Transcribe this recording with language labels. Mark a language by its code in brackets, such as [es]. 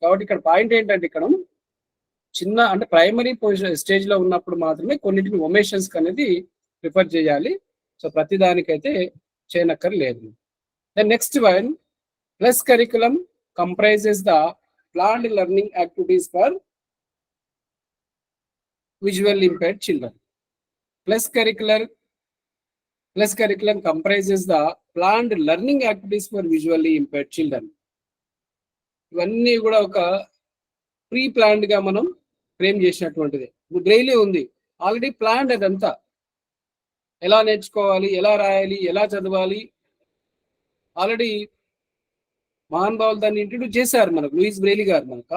[te] కాబట్టి ఇక్కడ పాయింట్ ఏంటంటే ఇక్కడ చిన్న అంటే ప్రైమరీ స్టేజ్లో ఉన్నప్పుడు మాత్రమే కొన్నిటిని ఒమేషన్స్ అనేది ప్రిఫర్ చేయాలి. [en] so [te] ప్రతి దానికైతే చేయనక్కర్లేదు. [en] The next one, plus curriculum comprises the planned learning activities for visually impaired children. Plus curriculum comprises the planned learning activities for visually impaired children. [te] ఇవన్నీ కూడా ఒక ప్రీ ప్లాన్డ్ గా మనం ఫ్రేమ్ చేసినటువంటిది. బ్రెయిలీ ఉంది ఆల్రెడీ ప్లాన్డ్, అదంతా ఎలా నేర్చుకోవాలి, ఎలా రాయాలి, ఎలా చదవాలి ఆల్రెడీ మహానుభావులు దాన్ని ఇంట్రడ్యూస్ చేశారు మనకు, లూయిస్ బ్రెయిలీ గారు మనకు.